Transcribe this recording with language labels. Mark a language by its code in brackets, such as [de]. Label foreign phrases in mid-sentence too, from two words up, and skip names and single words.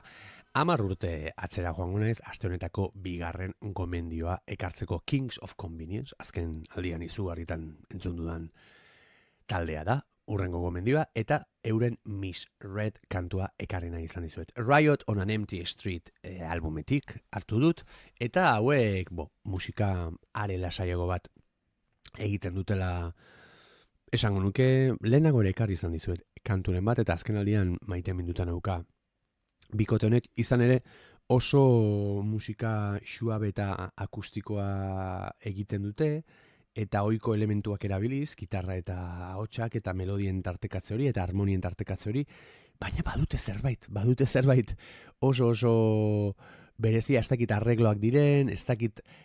[eu] 10 urte atzera joango naiz, aste honetako bigarren gomendioa ekartzeko Kings of Convenience, azken aldian izugarritan entzun dudan taldea da, urrengo gomendioa, eta euren Misread kantua ekarri nahi izan dizuet. Riot on an Empty Street albumetik hartu dut, eta hauek musika are lasaiago bat egiten dutela esango nuke, lehenago ere ekarri izan dizuet kanturen bat, eta azken aldian maite mindutan auka. Bikote honek izan ere oso musika suabe eta akustikoa egiten dute, eta ohiko elementuak erabiliz, gitarra eta ahotsak eta melodien tartekatze hori eta harmonien tartekatze hori, baina badute zerbait oso berezia, ez dakit arregloak diren, ez dakit